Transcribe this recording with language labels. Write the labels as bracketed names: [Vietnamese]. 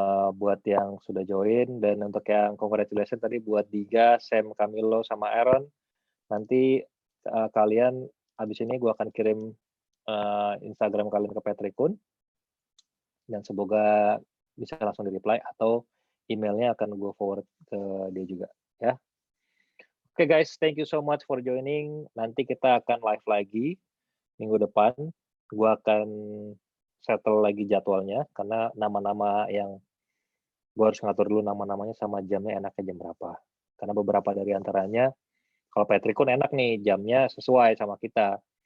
[Indonesian] Buat yang sudah join dan untuk yang congratulations tadi buat Diga, Sam, Camilo, sama Aaron. Nanti kalian habis ini gue akan kirim Instagram kalian ke Patrick Kun dan semoga bisa langsung di reply atau emailnya akan gue forward ke dia juga ya. [English] Oke guys, thank you so much for joining. [Indonesian] Nanti kita akan live lagi minggu depan. Gue akan settle lagi jadwalnya karena nama-nama yang gue harus ngatur dulu nama-namanya sama jamnya enaknya jam berapa. Karena beberapa dari antaranya kalau Patrick Kun enak nih jamnya sesuai sama kita.